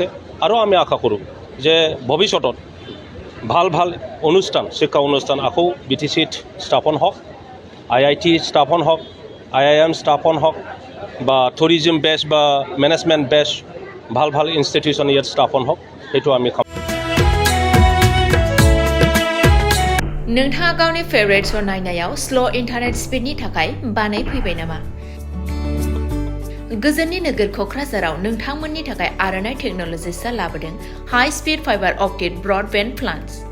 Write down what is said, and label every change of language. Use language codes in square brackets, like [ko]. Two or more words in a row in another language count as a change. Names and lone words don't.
[as] আৰু আমি আশা কৰোঁ যে ভৱিষ্যতত ভাল অনুষ্ঠান শিক্ষা অনুষ্ঠান আকৌ BTCত স্থাপন হওক, IIT স্থাপন হওক, IIM স্থাপন হওক বা [en] tourism base [as] বা [en] management base [as] ভাল ইনষ্টিটিউশ্যন ইয়াত স্থাপন হওক, সেইটো আমি [brx] नोंथाङा गावनि [en] favourite show' [brx] नायनायाव [en] slow internet speed [brx] थाखाय बानायफैबाय नामा? गोजोननि नोगोर क'क्राझाराव नोंथांमोननि थाखाय आर'नाइ टेक्न'लजिसआ लाबोदों [en] high speed fibre optic broadband plans.